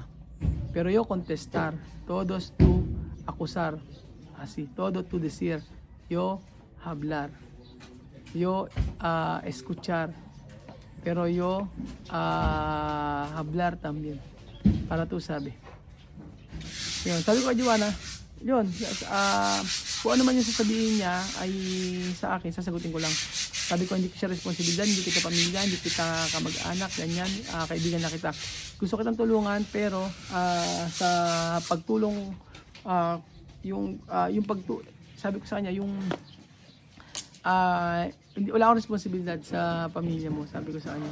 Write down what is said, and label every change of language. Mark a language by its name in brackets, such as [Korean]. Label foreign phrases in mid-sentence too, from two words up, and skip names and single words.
[Spanish] Pero yo contestar, todos tú acusar, así, todo tú decir, yo hablar, yo escuchar, pero yo hablar también, para tú sabi. [Filipino] Yun, sabi ko kay Joanna, yun, kung ano man yung sasabihin niya ay sa akin, sasagutin ko lang. Sabi ko, hindi ko siya responsibilidad, hindi kita pamilya, hindi kita kamag-anak, ganyan, kaibigan na kita. Gusto kitang tulungan, pero sa pagtulong, sabi ko sa kanya, hindi, wala akong responsibilidad sa pamilya mo, sabi ko sa kanya.